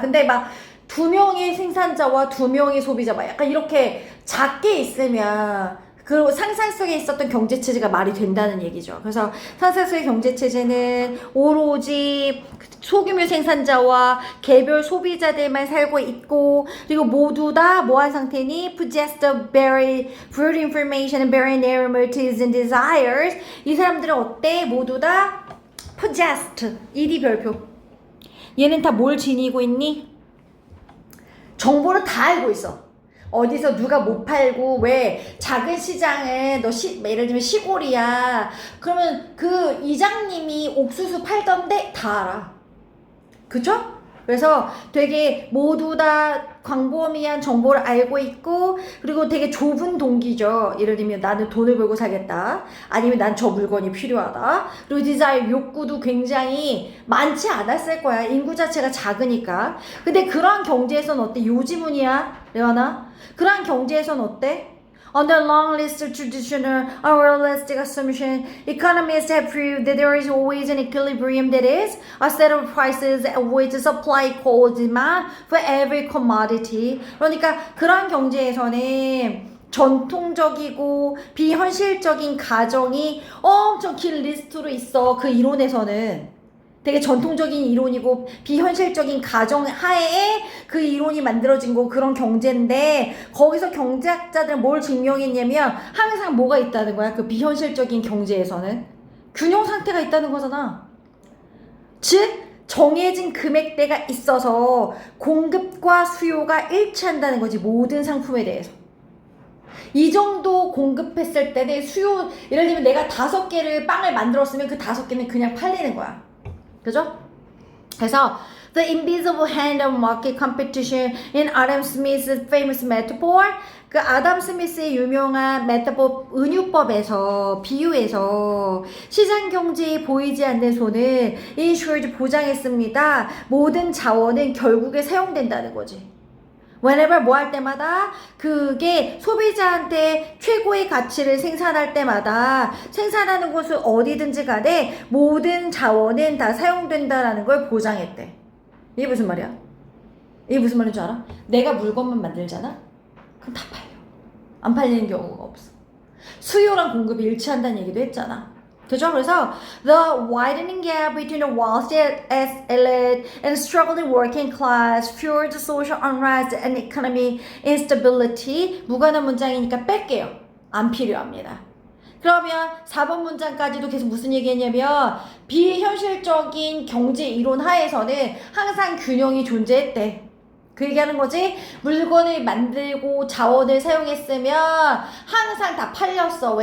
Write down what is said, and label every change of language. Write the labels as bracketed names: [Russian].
[Korean] 근데 막 2명의 생산자와 2명의 소비자 막 약간 이렇게 작게 있으면 그 상상 속에 있었던 경제체제가 말이 된다는 얘기죠. 그래서 상상 속의 경제체제는 오로지 소규모 생산자와 개별 소비자들만 살고 있고, 그리고 모두 다 뭐한 상태니? [English] possess the very brute information and very narrow motives and desires. [Korean] 이 사람들은 어때? 모두 다 possessed. 일이 별표. 얘는 다 뭘 지니고 있니? 정보를 다 알고 있어. 어디서 누가 못 팔고, 왜 작은 시장에 예를 들면 시골이야. 그러면 그 이장님이 옥수수 팔던데 다 알아. 그쵸? 그래서 되게 모두 다 광범위한 정보를 알고 있고, 그리고 되게 좁은 동기죠. 예를 들면 나는 돈을 벌고 살겠다, 아니면 난 저 물건이 필요하다. 그리고 디자인 욕구도 굉장히 많지 않았을 거야. 인구 자체가 작으니까. 근데 그러한 경제에서는 어때? 요지문이야, 레아나? 그러한 경제에서는 어때? [English] Under long list of traditional or realistic assumption, economists have proved that there is always an equilibrium, that is, a set of prices at which supply equals demand for every commodity. [Korean] 그러니까 그러한 경제에서는 전통적이고 비현실적인 가정이 엄청 긴 리스트로 있어. 그 이론에서는 되게 전통적인 이론이고 비현실적인 가정 하에 그 이론이 만들어진 거, 그런 경제인데, 거기서 경제학자들은 뭘 증명했냐면 항상 뭐가 있다는 거야. 그 비현실적인 경제에서는 균형 상태가 있다는 거잖아. 즉 정해진 금액대가 있어서 공급과 수요가 일치한다는 거지, 모든 상품에 대해서. 이 정도 공급했을 때는 수요, 예를 들면 내가 5개를 빵을 만들었으면 그 5개는 그냥 팔리는 거야. 그죠? [English] 그래서 The invisible hand of market competition in Adam Smith's famous metaphor. [Korean] 그 아담 스미스의 유명한 메타포 은유법에서 비유에서 시장 경제에 보이지 않는 손은 insured 보장했습니다. 모든 자원은 결국에 사용된다는 거지. whenever 뭐 할 때마다 그게 소비자한테 최고의 가치를 생산할 때마다 생산하는 곳은 어디든지 간에 모든 자원은 다 사용된다라는 걸 보장했대. 이게 무슨 말이야? 이게 무슨 말인 줄 알아? 내가 물건만 만들잖아? 그럼 다 팔려. 안 팔리는 경우가 없어. 수요랑 공급이 일치한다는 얘기도 했잖아. 그죠? [English] 그래서 the widening gap between the wealthy elite and struggling working class fueled social unrest and economic instability. [Korean] 무관한 문장이니까 뺄게요. 안 필요합니다. 그러면 4번 문장까지도 계속 무슨 얘기했냐면 비현실적인 경제 이론 하에서는 항상 균형이 존재했대. 그 얘기하는 거지. 물건을 만들고 자원을 사용했으면 항상 다 팔렸어.